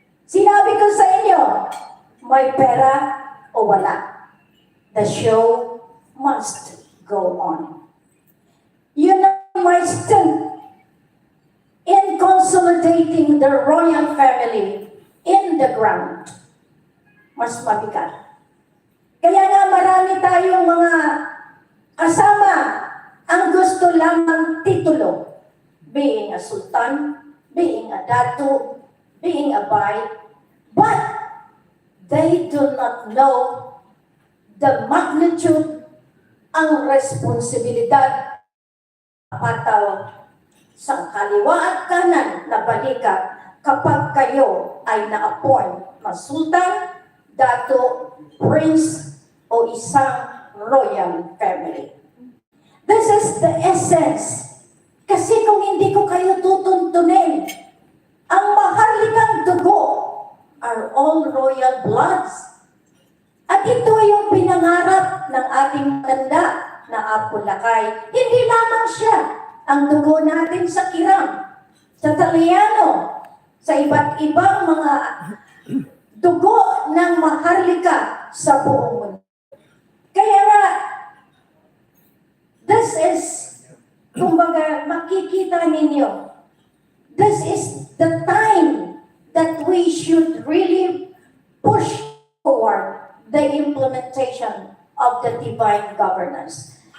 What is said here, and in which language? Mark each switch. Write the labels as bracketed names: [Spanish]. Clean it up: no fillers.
[Filipino] Sinabi ko sa inyo, may pera o wala. [English] The show must go on. You know my strength in consolidating the royal family in the ground. [Filipino] Mas mabigat. Kaya nga marami tayong mga kasama ang gusto lamang titulo. [English] Being a sultan, being a datu, being a bay. But they do not know the magnitude, [Filipino] ang responsibilidad, pataw sa kaliwa at kanan na balikat kapag kayo ay na-appoint na sultan, dato, prince, o isang royal family. [English] This is the essence. [Filipino] Kasi kung hindi ko kayo tutuntunin, ang maharlikang dugo [English] are all royal bloods. [Filipino] At ito yung pinangarap ng ating tanda na Apo Lakay. Hindi lamang siya ang dugo natin sa Kiram, sa Talyano, sa iba't ibang mga dugo ng maharlika sa buong mundo. [English] Kaya nga, this is, kumbaga, [Filipino] makikita ninyo, [English] this is the time that we should really push forward the implementation of the divine governance.